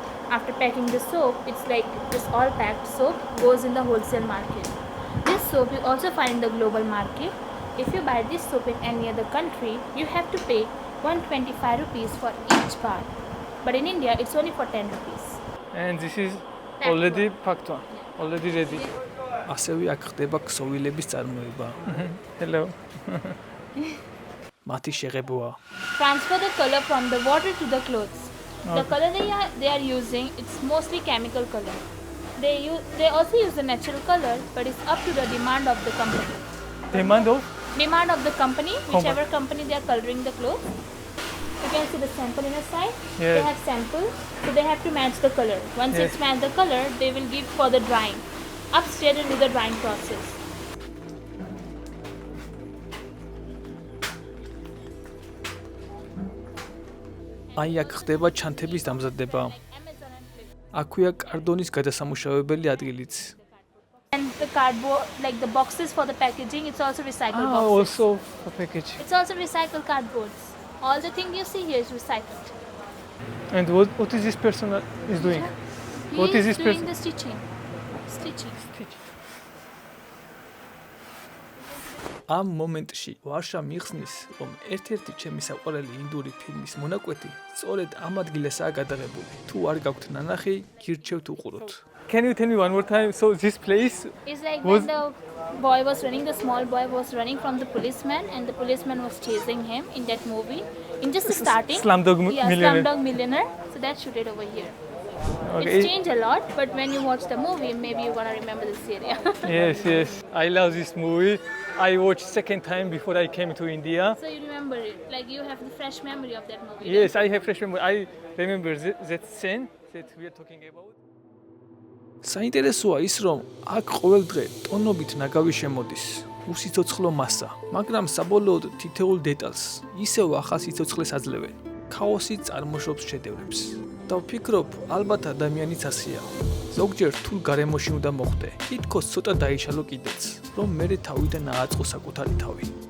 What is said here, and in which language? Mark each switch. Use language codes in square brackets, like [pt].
[en] After packing the soap, it's like this all packed soap goes in the wholesale market. This soap you also find in the global market. If you buy this soap in any other country, you have to pay 125 rupees for each bar. But in India, it's only for 10 rupees. And this is Packed already one. packed one. Already ready. [ka] ასევე აქ ხდება ქსოვილების წარმოება. [en] Hello. [ka] მათი შეღებოა. [en] Transfer the color from the water to the clothes. The color they are using, it's mostly chemical color. They also use the natural color, but it's up to the demand of the company. Demand of? Demand of the company, whichever company they are coloring the clothes. You can see the sample in the side. Yeah. They have sample, so they have to match the color. Once Yes. it's matched the color, they will give for the drying. Upstairs they do the drying process. [ka] აი აქ ხდება ჩანთების დამზადება. აქვეა კარდონის გადასამუშავებელი ადგილიც. [en] And the cardboard, like the boxes for the packaging, it's also recycled boxes. Also for packaging. It's also recycled cardboards. All the thing you see here is recycled. And what is this person is doing? He What is this doing person? the stitching. Stitching. [ka] ამ მომენტში ვარშა მიხსნის, რომ ერთ-ერთი ჩემი საყვარელი ინდური ფილმის მონაკვეთი სწორედ ამ ადგილესაა გადაღებული. თუ არ გაქვთ ნანახი, გირჩევთ უყუროთ. [en] Can you tell me one more time? So this place It's like Was- when the boy was running, the small boy was running from the policeman, and the policeman was chasing him in that movie. In just the starting. Slumdog Yeah, Millionaire. Slumdog Millionaire. So that's shooted over here. Okay. It's changed a lot, but when you watch the movie, maybe you're gonna remember this area. Yes. I love this movie. I watched second time before I came to India. So you remember it, like you have the fresh memory of that movie. Yes, I have fresh memory. I remember that scene that we are talking about. [ka] საინტერესოა ის, რომ აქ ყოველ დღე ტონობით ნაგავი შემოდის, უსიცოცხლო მასა, მაგრამ საბოლოოდ თითოეულ დეტალს ისევ ახალ სიცოცხლეს აძლევენ. ქაოსი წარმოშობს შედევრებს. და ვფიქრობ, ალბათ ადამიანიც ასეა. ზოგჯერ რთულ გარემოში უნდა მოხვდე, თითქოს ცოტა დაიშალო კიდეც, რომ მერე თავიდან ააწყო საკუთარი თავი.